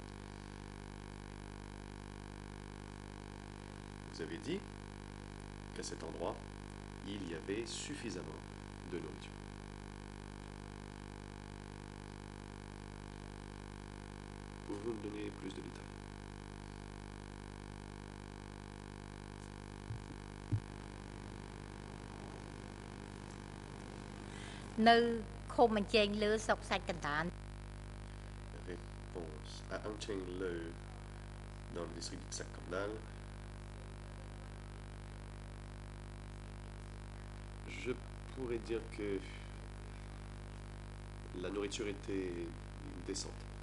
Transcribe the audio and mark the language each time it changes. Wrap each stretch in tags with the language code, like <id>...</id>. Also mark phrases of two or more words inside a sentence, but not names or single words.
<fr>Vous avez dit qu'à cet endroit, il y avait suffisamment de nourriture. Pouvez-vous me donner plus de détails?</fr> <km>នៅឃុំអញ្ជែងលើស្រុកសាច់កណ្ដាល</km> <fr>Réponse. À Angcheng Le, dans le district de Ksak Kandal, je pourrais dire que la nourriture était décente.</fr>